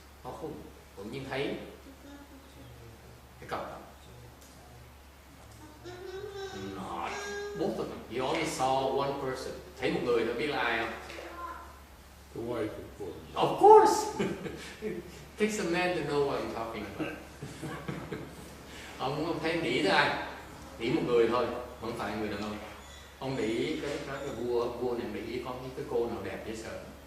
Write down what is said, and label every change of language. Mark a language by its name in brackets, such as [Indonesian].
[Vietnamese] Họ cũng nhìn thấy cái cặp đó. [English] Not both of them. He only saw one person. [Vietnamese] Thấy một người thôi, biết là ai không? [English] The wife, of course. Of course. It takes a man to know what I'm talking about. [Vietnamese] Ông không thấy nghĩ tới ai? Nghĩ một người thôi, không phải người đàn ông. Ông để ý cái vua này để ý có cái cô nào đẹp dễ sợ.